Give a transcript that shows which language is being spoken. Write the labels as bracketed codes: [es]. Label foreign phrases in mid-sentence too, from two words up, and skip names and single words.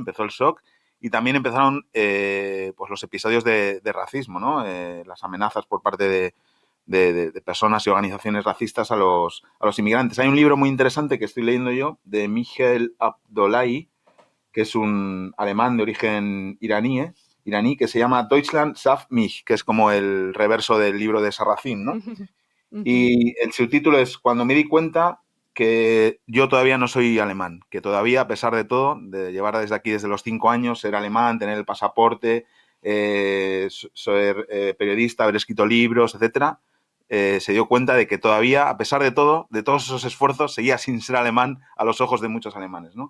[es] Empezó el shock y también empezaron pues los episodios de racismo, ¿no? Las amenazas por parte de personas y organizaciones racistas a los inmigrantes. Hay un libro muy interesante que estoy leyendo yo de Michael Abdullahi, que es un alemán de origen iraní, que se llama Deutschland schafft mich, que es como el reverso del libro de Sarracín, ¿no? Y el subtítulo es Cuando me di cuenta que yo todavía no soy alemán, que todavía, a pesar de todo, de llevar desde aquí desde los 5 años, ser alemán, tener el pasaporte, ser periodista, haber escrito libros, etcétera, se dio cuenta de que todavía, a pesar de todo, de todos esos esfuerzos, seguía sin ser alemán a los ojos de muchos alemanes, ¿no?